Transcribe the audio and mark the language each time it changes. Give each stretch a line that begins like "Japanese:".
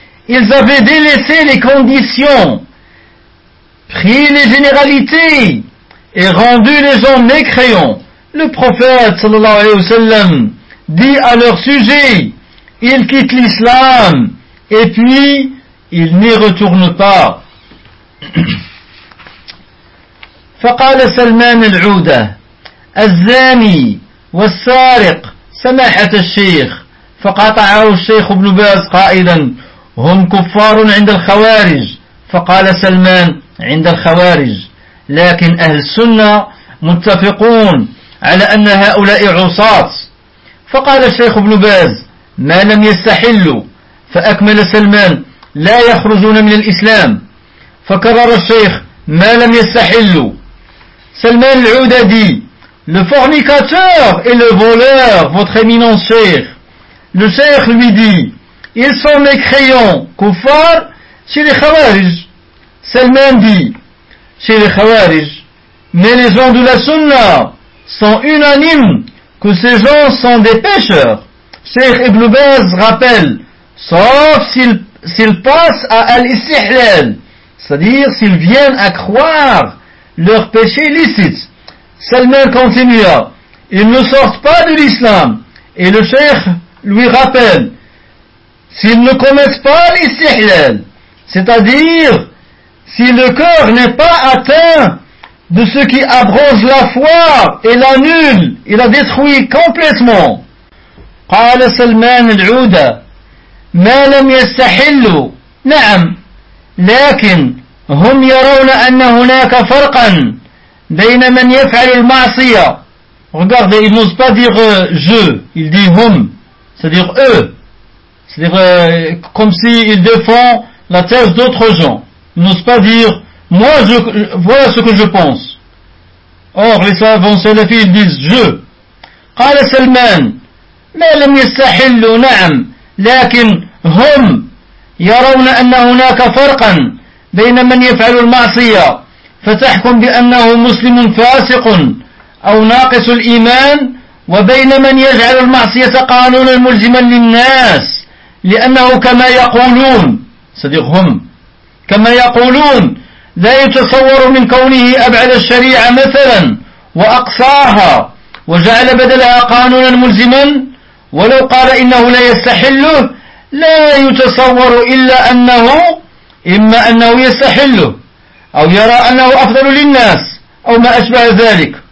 French: Ils avaient délaissé les conditions, pris les généralités et rendu les gens mécréants. Le prophète, sallallahu alayhi wa sallam, dit à leur sujet, ils quittent l'islam et puis ils n'y retournent pas.
Arabic: فقال سلمان العودة الزاني والسارق سماحة الشيخ. فقاطعه الشيخ ابن باز قائلا هم كفار عند الخوارج. فقال سلمان عند الخوارج لكن أهل السنة متفقون على أن هؤلاء عصاة. فقال الشيخ ابن باز ما لم يستحلوا. فأكمل سلمان لا يخرجون من الإسلام. فكرر الشيخ ما لم يستحلوا.
French: سلمان العودة دي le fornicateur et le voleur, votre éminent cheikh. Le cheikh lui dit ils sont mécréants, kuffar, chez les khawarij. Salman dit chez les khawarij, mais les gens de la sunna sont unanimes que ces gens sont des pécheurs. Cheikh Ibn Baz rappelle sauf s'ils passent à al-istihlal, c'est-à-dire s'ils viennent à croire leur péché illicite. Salman continua, ils ne sortent pas de l'islam. Et le cheikh lui rappelle, s'ils ne commettent pas l'istihlal, c'est-à-dire si le cœur n'est pas atteint de ce qui abroge la foi et l'annule, il la détruit complètement.
Arabic: قال سلمان العودة ما لم يستحلوا نعم لكن هم يرون أن هناك فرقا بين من يفعل المعصية.
French: Regardez, il n'ose pas dire je, il dit hum, c'est-à-dire eux, c'est-à-dire comme si il défend la thèse d'autres gens. Il n'ose pas dire moi, je voilà ce que je pense. Or les savants salafis, ils disent je.
Arabic: قال سلمان ما لم يستحلوا نعم لكن هم يرون أن هناك فرقا بين من يفعل المعصية فتحكم بأنه مسلم فاسق أو ناقص الإيمان وبين من يجعل المعصية قانونا ملزما للناس لأنه كما يقولون صديقهم كما يقولون لا يتصور من كونه أبعد الشريعة مثلا وأقصاها وجعل بدلها قانونا ملزما ولو قال إنه لا يستحله لا يتصور إلا أنه إما أنه يستحله أو يرى أنه أفضل للناس أو ما أشبه ذلك.